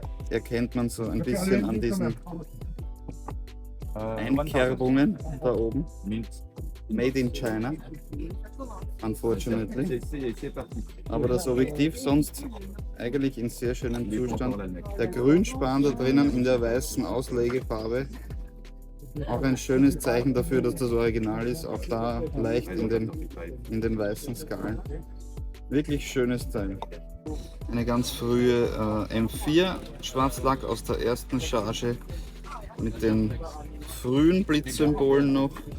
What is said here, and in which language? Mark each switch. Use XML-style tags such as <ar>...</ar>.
<de>Erkennt man so ein bisschen an diesen Einkerbungen da oben.</de> <en>Made in China, unfortunately.</en> <de>Aber das Objektiv sonst eigentlich in sehr schönem Zustand. Der Grünspan da drinnen in der weißen Auslegefarbe, auch ein schönes Zeichen dafür, dass das Original ist. Auch da leicht in den weißen Skalen. Wirklich schönes Teil. Eine ganz frühe M4 Schwarzlack aus der ersten Charge mit den frühen Blitzsymbolen noch.</de>